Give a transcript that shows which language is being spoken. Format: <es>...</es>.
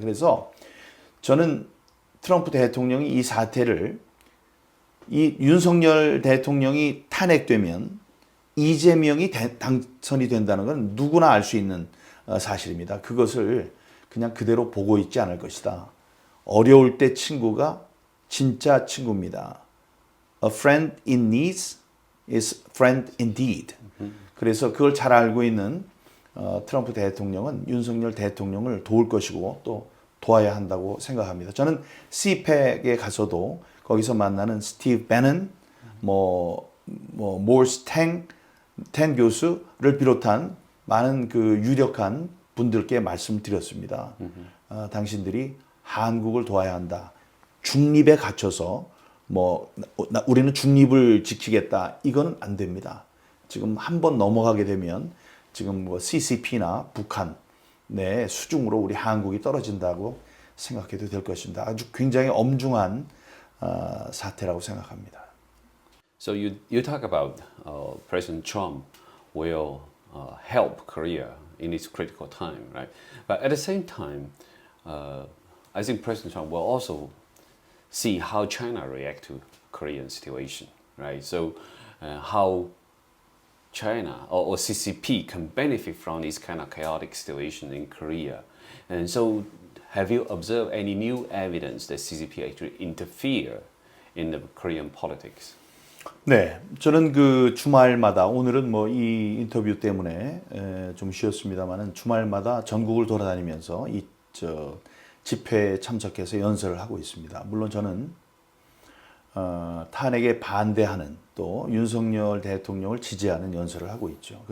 <ko>그래서 저는 트럼프 대통령이 이 사태를 이 윤석열 대통령이 탄핵되면 이재명이 당선이 된다는 건 누구나 알 수 있는 사실입니다. 그것을 그냥 그대로 보고 있지 않을 것이다. 어려울 때 친구가 진짜 친구입니다.</ko> <en>A friend in need is friend indeed.</en> <ko>그래서 그걸 잘 알고 있는 트럼프 대통령은 윤석열 대통령을 도울 것이고 또 도와야 한다고 생각합니다. 저는 CPEC에 가서도 거기서 만나는 스티브 배넌, 모리스 탱 교수를 비롯한 많은 그 유력한 분들께 말씀드렸습니다. 당신들이 한국을 도와야 한다. 중립에 갇혀서 우리는 중립을 지키겠다. 이거는 안 됩니다. 지금 한번 넘어가게 되면 지금 CCP나 북한 네, 수중으로 우리 한국이 떨어진다고 생각해도 될 것입니다. 아주 굉장히 엄중한 사태라고 생각합니다.</ko> <en>So you talk about President Trump will help Korea in its critical time, right? But at the same time, I think President Trump will also see how China react to Korean situation, right? So how China or CCP can benefit from this kind of chaotic situation in Korea. And so have you observed any new evidence that CCP actually interfere in the Korean politics?</en> <ko>네, 저는 그 주말마다 오늘은 이 인터뷰 때문에 좀 쉬었습니다만은 주말마다 전국을 돌아다니면서 집회에 참석해서 연설을 하고 있습니다. 물론 저는 탄핵에 반대하는 또 윤석열 대통령을 지지하는 연설을 하고 있죠.</ko>